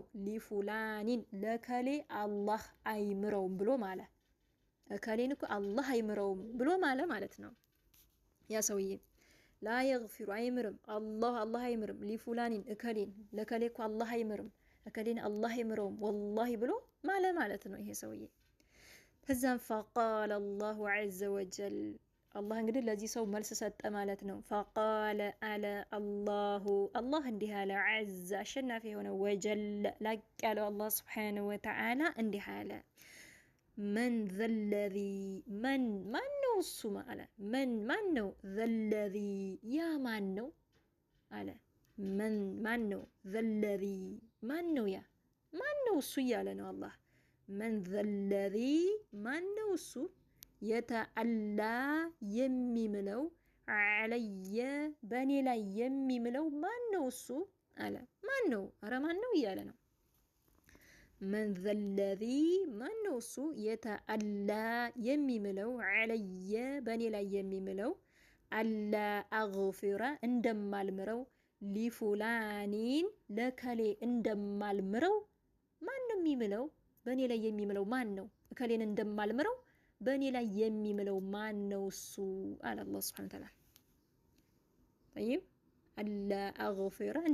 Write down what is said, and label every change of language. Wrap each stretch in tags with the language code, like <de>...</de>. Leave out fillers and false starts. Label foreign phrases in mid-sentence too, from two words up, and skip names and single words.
<am>ሊፉላኒን ለከሌ አላህ አይምረውም ብሎ ማለ እከሌን እኮ አላህ አይምረውም ብሎ ማለ ማለት ነው ያ ሰውዬ</am> <ar>لا يغفر</ar> <am>አይምርም አላህ አይምርም ሊፉላኒን እከሌን ለከሌ እኮ አላህ አይምርም እከሌን አላህ አይምረውም ወላሂ ብሎ ማለ ማለት ነው ይሄ ሰውዬ ከዛም</am> <ar>فقال الله عز وجل</ar> <am>አላህ እንግዲህ ለዚህ ሰው መልስ ሰጠ ማለት ነው ፈቃለ አለ አላህ እንዲህ አለ ዐዘ አሸናፊ የሆነ ወጀል ላቅ ያለው አላህ</am> <ar>سبحانه وتعالى</ar> <am>እንዲህ አለ</am> <ar>من ذا الذي</ar> <am>من ነው እሱ አለ ማን ነው</am> <ar>ذا الذي</ar> <am>ያ ማን ነው አለ ማን ነው</am> <ar>ذا الذي</ar> <am>ማን ነው ያ ማን ነው እሱ እያለ ነው አላህ</am> <ar>من ذا الذي</ar> <am>ማን ነው እሱ የተአላ የሚምለው علي በኔ ላይ የሚምለው ማን ነው እሱ አለ ማን ነው ኧረ ማን ነው እያለ ነው</am> <ar>من ذا الذي</ar> <am>ማን ነው እሱ የተአላ የሚምለው علي በኔ ላይ የሚምለው</am> <ar>ألا أغفر</ar> <am>እንደማልምረው ሊፉላኒን ለከሌ እንደማልምረው ማን ነው የሚምለው በኔ ላይ የሚምለው ማን ነው እከሌን እንደማልምረው በኔ ላይ የሚምለው ማን ነው እሱ አለ አላህ</am> <ar>سبحانه وتعالى</ar> <am>طيب</am> <ar>ألا أغفر</ar>